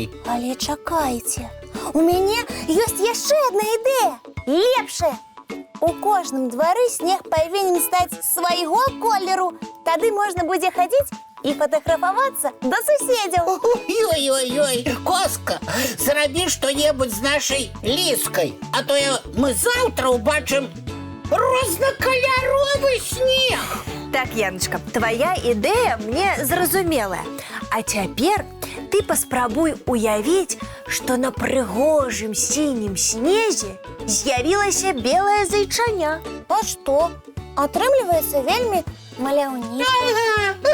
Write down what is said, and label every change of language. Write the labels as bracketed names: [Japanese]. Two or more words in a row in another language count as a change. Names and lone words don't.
[Belarusian] Але чакайце. У мяне ёсць яшчэ адна ідэя. Лепшая. У кожным двары снег павінен стаць свайго колеру. Тады можна будзе хадзіць і фатаграфавацца да суседзяў. Ой-ой-ой, Коска, [Ukrainian] зроби что-небудь з нашей Ліскай, а то ми завтра убачим рознокольоровий сніг. [Belarusian] Так, Яночка, твоя ідэя мне зразумелая. А цяпер ты паспрабуй уявіць, што на прыгожым сінім снезе з'явілася белае зайчаня. А што? Атрымліваецца вельмі маляўніча.